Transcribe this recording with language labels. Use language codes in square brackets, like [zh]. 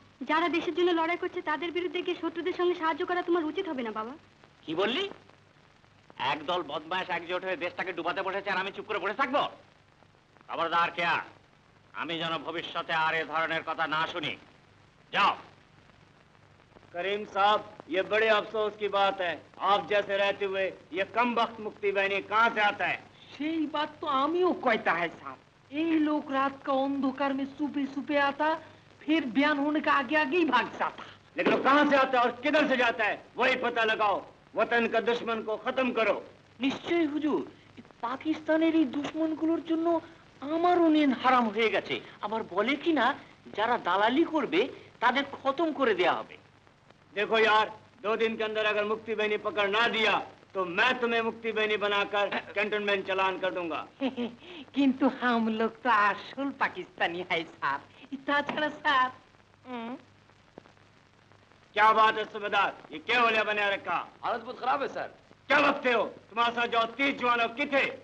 [bn] যারা দেশের জন্য লড়াই করছে তাদের বিরুদ্ধে গিয়ে শত্রুদের সঙ্গে সাহায্য করা তোমার উচিত হবে না বাবা। কি বললি? একদল বদমাশ একজোট হয়ে দেশটাকে ডুবাতে বসেছে আর আমি চুপ করে বসে থাকবো? খবরদার কেয়া, আমি যেন ভবিষ্যতে আর এ ধরনের কথা না শুনি। যাও। [hi] करीम साहब, ये बड़े अफसोस की बात है, आप जैसे रहते हुए ये कम वक्त मुक्ति बहनी कहाँ से आता है? সেই बात तो आमियों कहता है साहब। ये लोग रात का अंधकार में सुबह सुबह आता, फिर बयान होने का आगे आगे ही भाग जाता। लेकिन वो कहाँ से आता है और किधर से जाता है वही पता लगाओ, वतन का दुश्मन को खत्म करो। [bn] নিশ্চয় হুজুর, পাকিস্তানের এই দুশ্মনগুলোর জন্য আমারও নিয়ন হারাম হয়ে গেছে। আবার বলে কিনা যারা দালালি করবে তাদের খতম করে দেয়া হবে। [hi] देखो यार, 2 दिन के अंदर अगर मुक्ति बहनी पकड़ ना दिया तो मैं तुम्हें मुक्ति बहनी बनाकर कैंटोनमेंट चालान कर दूंगा। [bn] কিন্তু [hi] हम लोग तो [bn] আসল পাকিস্তানি है স্যার, তাছাড়া স্যার। [hi] क्या बात है सूबेदार, ये क्या होलिया बना रखा? हालत बहुत खराब है सर। क्या बकते हो? तुम्हारे साथ जो 30 जवान किथे?